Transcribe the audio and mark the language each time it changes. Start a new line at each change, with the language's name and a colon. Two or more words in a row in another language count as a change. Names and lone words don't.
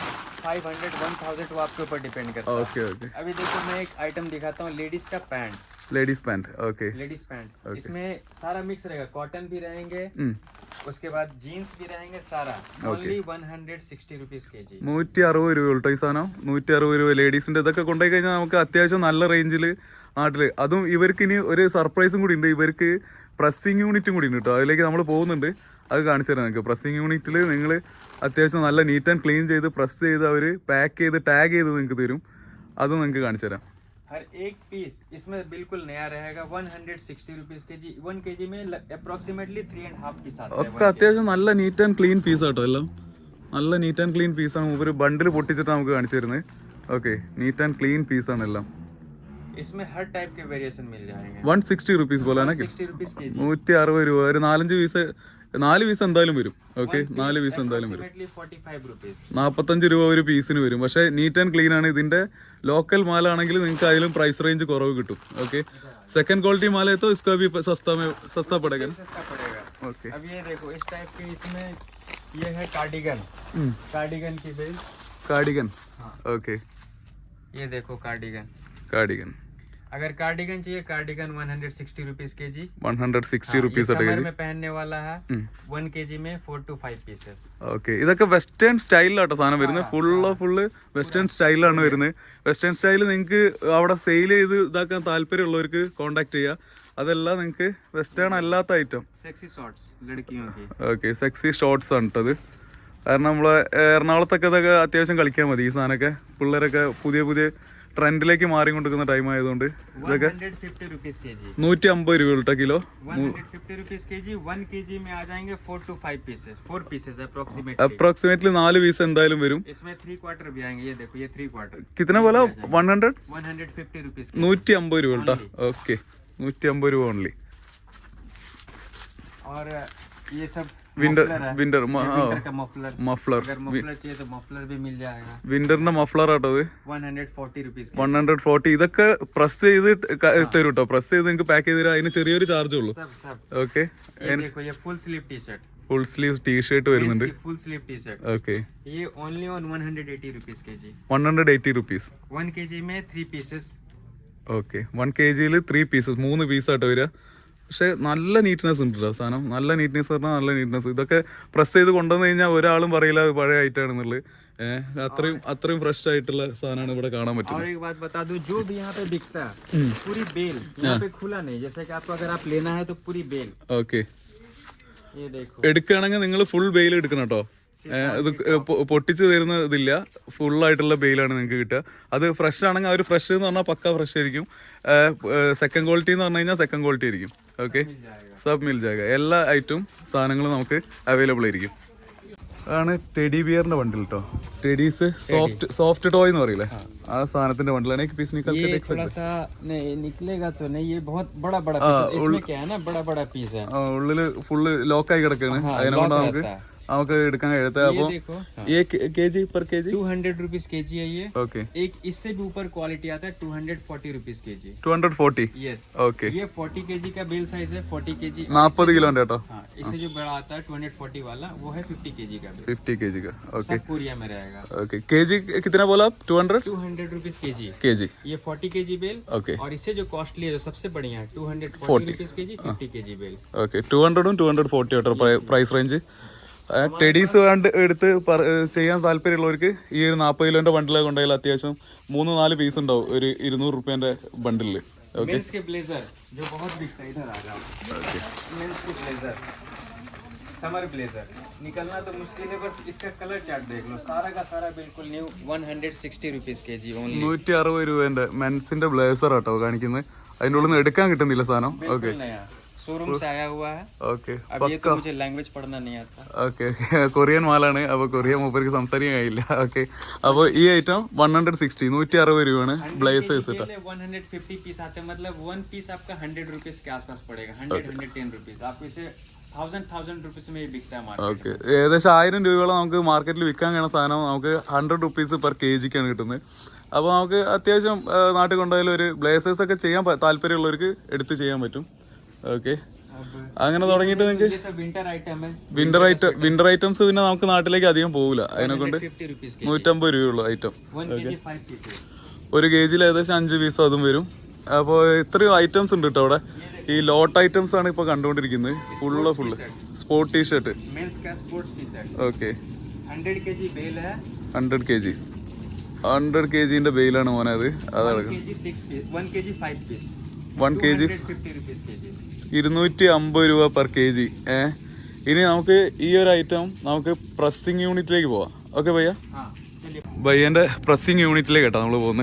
Hindi: 500 1000 वो आपके ऊपर डिपेंड करता है
English: ok ok
Hindi: अभी देखो मैं एक आइटम दिखाता हूँ लेडीज का पैंट
English: ladies pant ok
Hindi: लेडीज पैंट इसमें सारा मिक्स रहेगा कॉटन भी रहेंगे उसके बाद जीन्स भी रहेंगे सारा
English: only 160 rupees kg
Malayalam: 160 രൂപ ഉള്ളൂ ഈ സാധനം 160 രൂപ ലേഡീസിന്റെ ഇതൊക്കെ കൊണ്ടുപോയി കഴിഞ്ഞാൽ നമുക്ക് അത്യാവശ്യം നല്ല റേഞ്ചിൽ നാട്ടിൽ അതും ഇവർക്ക് ഇനി ഒരു സർപ്രൈസും കൂടി ഉണ്ട് ഇവർക്ക്
English: pressing unit
Malayalam: കൂടി ഉണ്ട് കേട്ടോ അതിലേക്ക് നമ്മൾ പോകുന്നുണ്ട് അത് കാണിച്ചു തരാം നിങ്ങൾക്ക്
English: pressing unit
Malayalam: നിങ്ങൾ അത്യാവശ്യം നല്ല
English: neat and clean
Malayalam: ചെയ്ത് പ്രസ് ചെയ്ത് അവർ പാക്ക് ചെയ്ത് ടാഗ് ചെയ്ത് നിങ്ങൾക്ക് തരും അതും നിങ്ങൾക്ക് കാണിച്ചു തരാം
Hindi: हर एक पीस इसमें बिल्कुल नया रहेगा
English: 160 rupees kg
Hindi: 1 kg में अप्रोक्सीमेटली 3.5 पीस आता है
Malayalam: ഒക്കെ അത്യാവശ്യം നല്ല
English: neat and clean
Malayalam: പീസ് ആട്ടോ എല്ലാം നല്ല
English: neat and clean
Malayalam: പീസാണ് ഒരു ബണ്ടിൽ പൊട്ടിച്ചിട്ട് നമുക്ക് കാണിച്ചു തരുന്നത് ഓക്കെ
English: neat and clean
Malayalam: പീസാണ് എല്ലാം
Hindi: इसमें हर टाइप के वेरिएशन मिल जाएंगे
English: 160 rupees
Malayalam: പോലെ
English: 60 rupees kg
Malayalam: 160 രൂപ ഒരു 4-5 പീസ് 4 പീസ് എന്തായാലും വരും ഓക്കെ 4 പീസ് എന്തായാലും വരും
English: approximately 45 rupees
Malayalam: 45 രൂപ ഒരു പീസിന് വരും പക്ഷേ
English: neat and clean
Malayalam: ആണ് ഇതിന്റെ ലോക്കൽ മാലാണെങ്കിൽ നിങ്ങൾക്ക് അതിലും
English: price range
Malayalam: കുറവ് കിട്ടും ഓക്കെ
Hindi: सेकंड क्वालिटी माल है तो इसका भी सस्ता पड़ेगा सस्ता पड़ेगा
English: ओके
Hindi: अब ये देखो इस टाइप के इसमें ये है कार्डिगन कार्डिगन की बेल कार्डिगन हाँ।
English: ओके
Hindi: ये देखो कार्डिगन कार्डिगन अगर कार्डिगन चाहिए कार्डिगन
English: 160 rupees kg
Malayalam: 160 റുപ്പീസ്
Hindi: समर में पहनने वाला है 1 kg में
English: 4 to 5 pieces
Malayalam: ഓക്കെ ഇതൊക്കെ
English: western style
Malayalam: സാധനം വരുന്നത് ഫുള്ള്
English: western style
Malayalam: വരുന്നത്
English: western style
Malayalam: നിങ്ങൾക്ക് അവിടെ സെയിൽ ചെയ്ത് ഇതാക്കാൻ താല്പര്യമുള്ളവർക്ക് കോണ്ടാക്ട് ചെയ്യുക അതല്ല നിങ്ങൾക്ക് വെസ്റ്റേൺ അല്ലാത്ത ഐറ്റം
English: sexy shorts
Hindi: लड़कियों की
English: ok sexy shorts
Malayalam: ആണ് കേട്ടത് കാരണം നമ്മളെ എറണാകുളത്തൊക്കെ ഇതൊക്കെ അത്യാവശ്യം കളിക്കാൻ മതി ഈ സാധനമൊക്കെ പിള്ളേരൊക്കെ പുതിയ ട്രെൻഡിലേക്ക് മാറിക്കൊണ്ടിരിക്കുന്ന ടൈം ആയതുകൊണ്ട് ഇതൊക്കെ
English: 150 rupees kg
Malayalam: 150 രൂപ കേട്ടോ കിലോ
English: 150 rupees kg 1 kg
Hindi: में आ जाएंगे
English: 4 to 5 pieces 4 pieces approximately
Malayalam: അപ്രോക്സിമേറ്റ്ലി 4 പീസ് എന്തായാലും വരും
Hindi: इसमें 3/4 भी आएंगे ये देखो ये 3/4 കിतना बोला 100
English: 150 rupees
Malayalam: 150 രൂപ കേട്ടോ ഓക്കെ 150 രൂപ ഓൺലി
Hindi: और ये सब विंटर विंटर का मफलर मफलर अगर मफलर चाहिए तो मफलर भी मिल जाएगा
Malayalam: വിന്ററിന്റെ മഫ്ലർ ആട്ടോ അത്
English: 140 rupees
Malayalam: 140 ഇതൊക്കെ പ്രസ് ചെയ്ത് തരും കേട്ടോ പ്രസ് ചെയ്ത് നിങ്ങൾക്ക് പാക്ക് ചെയ്ത് തരാം അതിന് ചെറിയൊരു ചാർജ് ഉള്ളൂ
Hindi: सब सब
English: ഓക്കെ
Hindi: ये देखो ये
English: full sleeve t shirt full sleeve t shirt
Malayalam: വരുന്നുണ്ട്
English: full sleeve t shirt ഓക്കെ ये only on 180 rupees kg
Malayalam: 180 റുപ്പീസ്
English: 1 kg में 3 pieces
Malayalam: ഓക്കെ 1 kg 3 പീസസ് 3 പീസാട്ടോ വരിക പക്ഷെ നല്ല നീറ്റ്നെസ് ഉണ്ട് കേട്ടോ സാധനം നല്ല നീറ്റ്നെസ് പറഞ്ഞാൽ നല്ല നീറ്റ്നെസ് ഇതൊക്കെ പ്രസ് ചെയ്ത് കൊണ്ടുവന്നു കഴിഞ്ഞാൽ ഒരാളും പറയില്ല അത് പഴയ ഐറ്റമാണെന്നുള്ളത് അത്രയും ഫ്രഷ് ആയിട്ടുള്ള സാധനമാണ് ഇവിടെ കാണാൻ
Hindi: और
Malayalam: പറ്റുന്നത്.
Hindi: एक बात बता दूं, जो भी यहाँ पे बिकता है पूरी बेल, यहाँ पे खुला नहीं, जैसे कि आपको अगर आप लेना है तो पूरी बेल.
English: ഓക്കെ,
Hindi: ये देखो,
Malayalam: എടുക്കുകയാണെങ്കിൽ നിങ്ങൾ
English: full bale
Malayalam: എടുക്കണം കേട്ടോ. ഇത് പൊട്ടിച്ച് തരുന്ന ഇതില്ല, ഫുൾ ആയിട്ടുള്ള ബെയിലാണ് നിങ്ങൾക്ക് കിട്ടുക. അത് ഫ്രഷ് ആണെങ്കിൽ അവർ ഫ്രഷ് എന്ന് പറഞ്ഞാൽ പക്ക ഫ്രഷ് ആയിരിക്കും.
English: second quality
Malayalam: എന്ന് പറഞ്ഞു കഴിഞ്ഞാൽ
English: second quality
Malayalam: ആയിരിക്കും. ഓക്കെ,
Hindi: सब मिल जाग,
Malayalam: എല്ലാ ഐറ്റവും സാധനങ്ങളും നമുക്ക് അവൈലബിൾ ആയിരിക്കും. അതാണ്
English: teddy bear
Malayalam: ബണ്ടിൽ കേട്ടോ.
English: teddies soft toy
Malayalam: എന്ന് പറയില്ലേ, ആ സാധനത്തിന്റെ ബണ്ടിലാണ്.
Hindi: एक पीस निकल के देख थोड़ा सा नहीं निकलेगा तो नहीं, ये बहुत बड़ा बड़ा पीस है. इसमें क्या है ना, बड़ा बड़ा पीस है.
Malayalam: ഉള്ളില് ഫുള്ള് ലോക്കായി കിടക്കാണ്. അതിനെക്കൊണ്ട് നമുക്ക് എടുക്കാൻ കഴിയത്തെ. അപ്പൊ
English: per kg
Hindi: 200
English: rupees kg
Hindi: है ये.
English: ओके,
Hindi: एक इससे भी ऊपर क्वालिटी आता है 240
English: rupees kg.
Hindi: 240.
English: यस, ओके,
Hindi: ये 40 केजी का
English: bale size
Hindi: है. 40 केजी
Malayalam: 40 किलोന്റെ കേട്ടോ.
Hindi: हाँ, इससे जो बड़ा आता है 240 वाला, वो है 50 केजी का बेल. 50 केजी का. ओके, सब कोरिया में रहेगा. ओके, केजी कितना बोला आप? 200
English: rupees kg.
Hindi: केजी, ये 40 केजी बेल.
English: ओके,
Hindi: और इससे जो कॉस्टली है, जो सबसे बढ़िया है, 240
English: rupees kg,
Hindi: 50 केजी बेल.
Malayalam: ഓക്കെ. 200 240 കേട്ടോ
English: price range.
Malayalam: ടെഡീസ് എടുത്ത് ചെയ്യാൻ താല്പര്യമുള്ളവർക്ക് ഈ ഒരു 40 കിലോന്റെ ബണ്ടിൽ കൊണ്ടുപോയാൽ അത്യാവശ്യം 3-4 പീസ് ഉണ്ടാവും ഒരു 200 रुपये ബണ്ടിലിൽ.
English: ഓക്കെ, men's blazer
Hindi: जो बहुत बिकता है, इधर आ जाओ. मेंस के ब्लेजर,
English: summer blazer
Hindi: निकलना तो मुश्किल है, बस इसका
English: color chart
Hindi: देख लो, सारा का सारा बिल्कुल न्यू.
English: 160 rupees kg only.
Malayalam: 160 രൂപേന്റെ മെൻസിന്റെ ബ്ലേസർ ആട്ടോ കാണിക്കുന്നത്. അതിൻ്റെ ഉള്ളിൽ നിന്ന് എടുക്കാൻ കിട്ടുന്നില്ല സാധനം.
English: ഓക്കെ,
Hindi: शोरूम से आया हुआ है.
English: ഓക്കെ,
Hindi: अब ये तो मुझे लैंग्वेज पढ़ना नहीं आता.
Malayalam: ഓക്കെ, കൊറിയൻ മാലാണ്. അപ്പോൾ കൊറിയൻ മൂപ്പർക്ക് സംസാരിക്കാൻ കഴിയില്ല. ഓക്കെ, അപ്പോൾ ഈ ഐറ്റം 160 160 രൂപയാണ് ബ്ലേസേഴ്സ് കേട്ടോ.
Hindi: 150 पीस आते हैं, मतलब 1 पीस आपका 100 रुपीज के आसपास पड़ेगा. 110 रुपीज. आपको इसे 1000 रुपीज में बिकता है मार्केट.
Malayalam: ഓക്കെ, ഏകദേശം 1000 രൂപയോളം നമുക്ക് മാർക്കറ്റിൽ വിൽക്കാൻ കഴിയുന്ന സാധനം നമുക്ക് 100
English: rupees per KG
Malayalam: കിട്ടുന്നത്. അപ്പോൾ നമുക്ക് അത്യാവശ്യം നാട്ടിൽ കൊണ്ടുപോയാലും ഒരു ബ്ലേസേഴ്സ് ഒക്കെ ചെയ്യാൻ താല്പര്യമുള്ളവർക്ക് എടുത്ത് ചെയ്യാൻ പറ്റും. ഓക്കെ, അങ്ങനെ തുടങ്ങിയിട്ട് നിങ്ങൾക്ക് വിന്റർ ഐറ്റംസ് പിന്നെ നമുക്ക് നാട്ടിലേക്ക് അധികം പോകില്ല. അതിനെക്കൊണ്ട് 150 രൂപയുള്ളൂ ഐറ്റം. ഒരു KGയിൽ ഏകദേശം 5 പീസ് അതും വരും. അപ്പോൾ ഇത്രയും ഐറ്റംസ് ഉണ്ട് കേട്ടോ അവിടെ. ഈ ലോട്ട് ഐറ്റംസ് ആണ് ഇപ്പോൾ കണ്ടുകൊണ്ടിരിക്കുന്നത്.
English: full sport t-shirt.
Malayalam: ഓക്കെ,
Hindi: 100 kg बेल है.
Malayalam: 100 kgന്റെ ബെയിലാണ് മോനെ അത്. അതാണ്
Hindi: 1 kg 5 पीस. 1 kg 250
English: rupees kg.
Malayalam: 250 രൂപ
English: per KG.
Malayalam: ഇനി നമുക്ക് ഈ ഒരു ഐറ്റം നമുക്ക് പ്രസ്സിങ് യൂണിറ്റിലേക്ക് പോവാം. ഓക്കെ ഭയ്യ, ഭയ്യൻ്റെ പ്രസ്സിങ് യൂണിറ്റിലേക്ക് കേട്ടോ നമ്മൾ പോകുന്നത്.